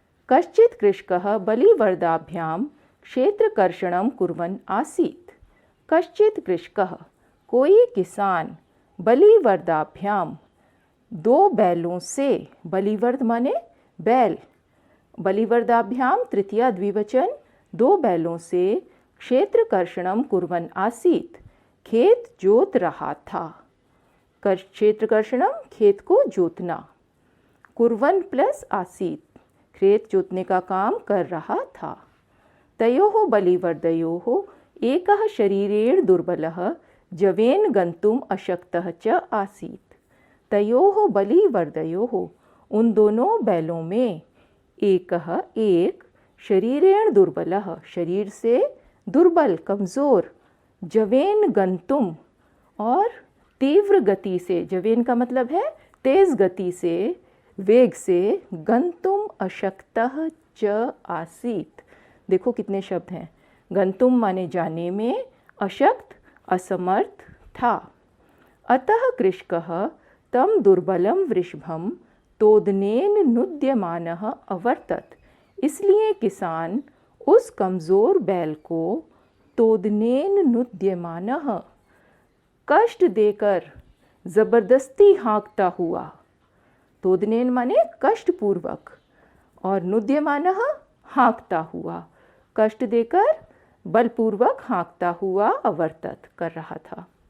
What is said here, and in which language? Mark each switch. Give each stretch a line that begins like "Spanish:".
Sanskrit: कश्चित् कृषकः बलिवर्दाभ्यां क्षेत्रकर्षणं कुर्वन् आसीत्। कश्चित् कृषकः,
Hindi: कोई किसान,
Sanskrit: बलिवर्दाभ्यां,
Hindi: दो बैलों से, बलिवर्द माने बैल,
Sanskrit: बलिवर्दाभ्याम तृतीया द्विवचन,
Hindi: दो बैलों से,
Sanskrit: क्षेत्रकर्षणं कुर्वन् आसीत्,
Hindi: खेत जोत रहा था।
Sanskrit: क्षेत्रकर्षणम,
Hindi: खेत को जोतना,
Sanskrit: कुर्वन् प्लस आसीत्,
Hindi: खेत जोतने का काम कर रहा था।
Sanskrit: तयोः बलिवर्दयोः एकः शरीरेण दुर्बलः जवेन गन्तुम् अशक्तः च आसीत्। तयोः बलिवर्दयोः,
Hindi: उन दोनों बैलों में,
Sanskrit: एक शरीरेण दुर्बलः,
Hindi: शरीर से दुर्बल कमज़ोर,
Sanskrit: जवेन गन्तुम,
Hindi: और तीव्र गति से, जवेन का मतलब है तेज गति से, वेग से,
Sanskrit: गन्तुम अशक्तः च आसीत्।
Hindi: देखो कितने शब्द हैं।
Sanskrit: गन्तुम
Hindi: माने जाने में, अशक्त असमर्थ था।
Sanskrit: अतः कृषकः तं दुर्बलं वृषभं तोदनेन नुद्यमानः अवर्तत।
Hindi: इसलिए किसान उस कमज़ोर बैल को
Sanskrit: तोदनेन नुद्यमानः,
Hindi: कष्ट देकर ज़बरदस्ती हाँकता हुआ, तोदनेन माने कष्टपूर्वक, और नुद्यमानः हाँकता हुआ, कष्ट देकर बलपूर्वक हाँकता हुआ
Sanskrit: अवर्तत
Hindi: कर रहा था।